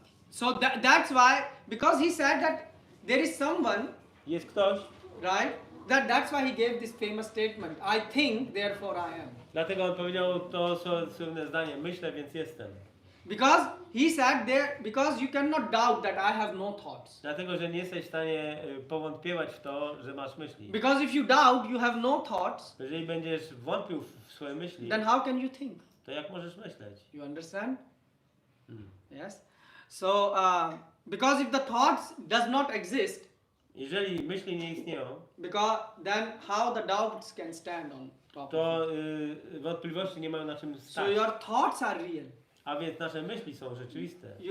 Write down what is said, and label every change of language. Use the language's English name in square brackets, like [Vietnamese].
[English] So that's why, because he said that there is someone, [Polish] Jest ktoś, [English] right? That's why he gave this famous statement. I think, therefore I am. [Polish] dlatego on powiedział to słynne zdanie, myślę, więc jestem. [English] Because he said there, because you cannot doubt that I have no thoughts. [Polish] Dlatego, że nie jesteś w stanie powątpiewać w to, że masz myśli. [English] Because if you doubt, you have no thoughts, [Polish] Jeżeli będziesz wątpił w swoje myśli, [English] then how can you think? [Polish] to jak możesz myśleć? [English] You understand? Hmm. Yes. So, because if the thoughts does not exist, [Polish] Jeżeli myśli nie istnieją, [English] then how the doubts can stand on top [Polish] to [English] of it? [Polish] wątpliwości nie mają na czym [English] So [Polish] stać. [English] your thoughts are real. [Polish] A więc nasze myśli są rzeczywiste.